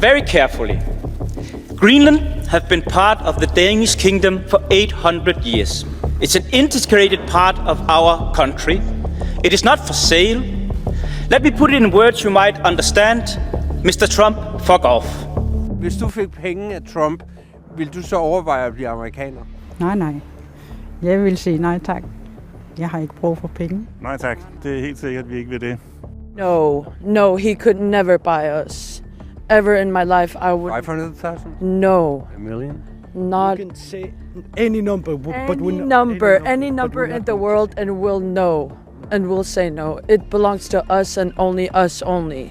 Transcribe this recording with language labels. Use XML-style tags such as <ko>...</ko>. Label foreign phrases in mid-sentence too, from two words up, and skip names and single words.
<en>Very carefully. Greenland have been part of the Danish kingdom for 800 years. It's an integrated part of our country. It is not for sale. Let me put it in words you might understand. Mr. Trump, fuck off.</en> <da>Hvis du fik penge af Trump, vil du så overveje at blive amerikaner? Nej. Jeg vil sige nej tak. Jeg har ikke brug for penge. Nej tak. Det er helt sikkert, at vi ikke vil det.</da> <en>No, he could never buy us. Ever in my life, I would. 500,000? No. A million? Not. You can say any number, Any number in the world, and we'll know, and we'll say no. It belongs to us and us only.</en>